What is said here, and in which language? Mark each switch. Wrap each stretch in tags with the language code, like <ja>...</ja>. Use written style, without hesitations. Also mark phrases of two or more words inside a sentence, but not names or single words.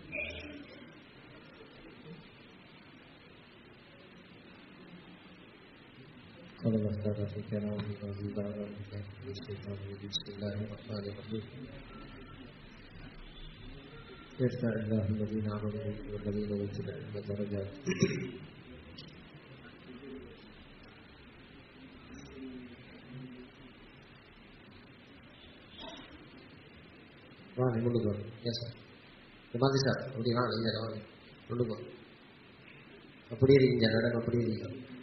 <ar>قال الله تعالى في كلامه العزيز على من الشيطان الرجيم. بسم الله الرحمن الرحيم. يرفع الله الذين آمنوا منكم والذين أوتوا العلم درجات.</ar> <ta>வாங்க முன்னுக்கு வாங்க. ஏன் சார் மாதிரி சார் அப்படி வாங்க இங்கே வாங்க முன்னுக்கு வாங்க. அப்படியே இருக்கீங்க மேடம், அப்படியே இருக்கீங்க.</ta>